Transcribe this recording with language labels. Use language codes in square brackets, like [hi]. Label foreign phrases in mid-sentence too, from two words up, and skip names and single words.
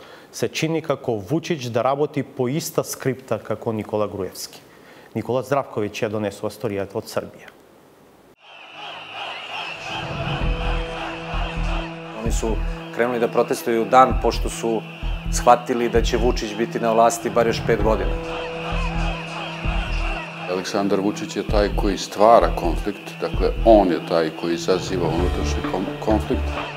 [mk] Се чини како Вучич да работи по иста скрипта како Никола Груевски. Никола Здравковиќ ја донесува сторијата од Србија. [sr] Они су кренули да протестују дан пошто су схватили да ќе Вучич бити на власти бар још 5 година. Aleksandar Vučić je taj koji stvara konflikt, dakle on je taj koji izaziva unutrašnji konflikt.